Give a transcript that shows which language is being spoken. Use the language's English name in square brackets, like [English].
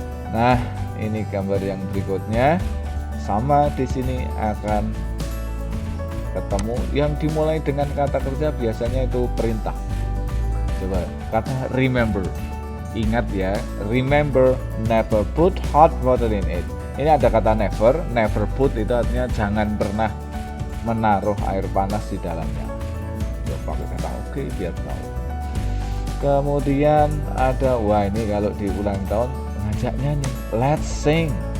[Indonesian] Nah, ini gambar yang berikutnya sama, di sini akan ketemu yang dimulai dengan kata kerja, biasanya itu perintah. Coba kata [English] remember, [Indonesian] ingat ya, [English] remember never put hot water in it. [Indonesian] Ini ada kata never put itu artinya jangan pernah menaruh air panas di dalamnya. Coba pakai kata oke biar tahu. Kemudian ada, wah ini kalau di ulang tahun ngajak nyanyi, [English] let's sing.